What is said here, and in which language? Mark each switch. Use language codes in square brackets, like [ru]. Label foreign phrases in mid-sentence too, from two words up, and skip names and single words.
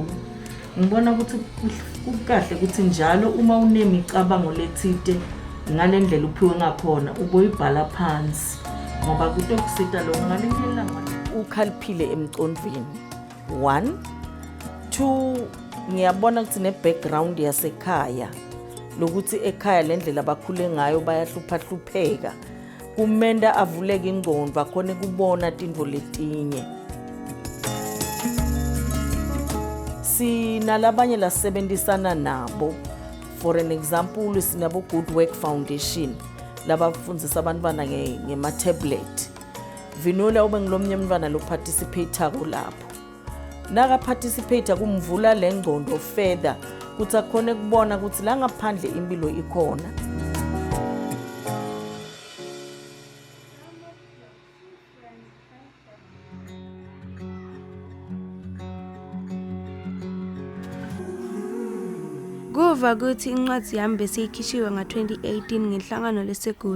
[ss] Ngibona ukuthi kukahle ukuthi njalo uma unemicabango lethite ngale ndlela uphiwe ngakhona uboyibhala phansi ngoba kutokusita lo ngalenyela ukhaliphile emcondvweni. 1 2 ngiyabona ukuthi ne-background yasekhaya lokuthi ekhaya le ndlela bakhule ngayo bayahlupha-hlupheka kumenda avuleke ingqondo akhone kubona tintfo letinye. Sinalabanye lasebenzisana nabo. [en] For an example, [ss] sinabo Good Work Foundation labafundzisa abantwana ngema-tablet. Vinola ube ngilomnye umntwana lo participate kulapho. Naka participate kumvula le ngqondo further ukuthi akhone kubona ukuthi la ngaphandle impilo ikhona. Kuva ukuthi incwadi yami besiyikhishiwe nga-2018 ngenhlangano leSegoli.